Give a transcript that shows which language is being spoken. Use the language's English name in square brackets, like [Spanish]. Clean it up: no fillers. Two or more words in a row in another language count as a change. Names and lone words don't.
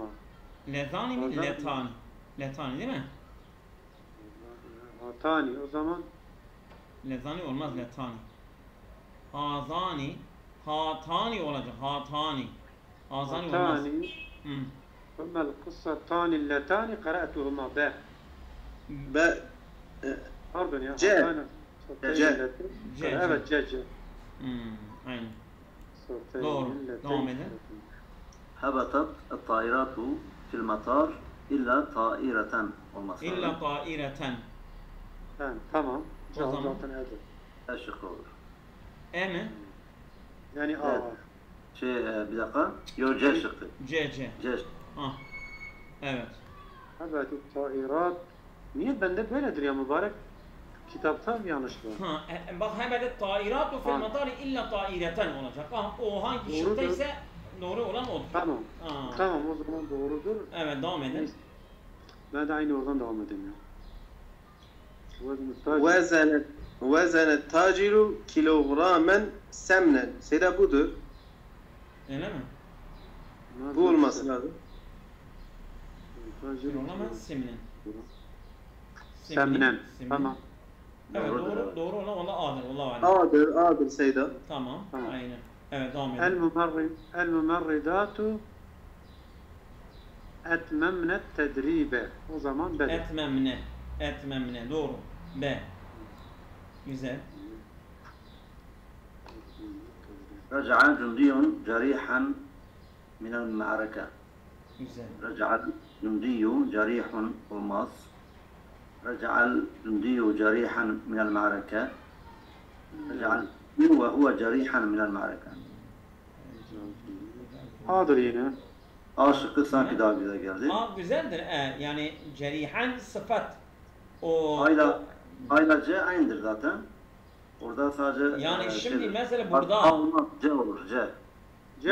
[Turkish] Lezani mi? Letani. Letani değil mi? Hatani o zaman Lezani olmaz letani. Hazani. Hatani olacak. Hatani. Hazani olmaz. [Arabic] ثم القصتان اللتان قرأتهما باء. باء. [Turkish] pardon ya. C. C. Evet C. Aynen. Doğru. Devam edin. [Arabic] هبطت الطائرات في المطار إلا طائرة [Turkish] olması lazım. [Arabic] إلا طائرةً. [Turkish] Tamam. O zaman Zaten evet. E şıkkı olur. E mi? Yani A Evet. var. Bir dakika. Yok C şıkkı. C. C. Ah. Evet. Evet, tairat. Niye bende böyledir ya mübarek? Kitapta bir yanlış var. Ha, bak [Arabic] هبطت الطائرات في المطار إلا طائرةً [Turkish] olacak. O hangi şıktaysa doğru olan odur. Tamam. Aa. Tamam, o zaman doğrudur. Evet, devam edin. Neyse. Ben de aynı oradan devam edeyim ya. [Arabic] وزن التاجر كيلوغراما سمنا. [Turkish] Seyda budur. Öyle mi? Bu olması lazım. Olamaz simnen. Semnen. Tamam. Evet, doğru olan A'dır. A'dır Seyda. Tamam. Aynen. Evet, devam edin. [Arabic] الممرضات أتممن التدريب. [Turkish] O zaman B. Etmemne. Doğru. B. Güzel. [Arabic] رجع جندي جريحا من المعركة. [Turkish] Güzel. [Arabic] رجع الجندي جريح olmaz. رجع الجندي جريحا من المعركة. رجع الجندي وهو جريحا من المعركة. [Turkish] A'dır yine. A şıkkı sanki daha güzel geldi. A güzeldir. Yani cerihan sıfat. O Ayla C aynıdır zaten. Orada sadece yani şimdi mesela burada olmaz, C olur, C.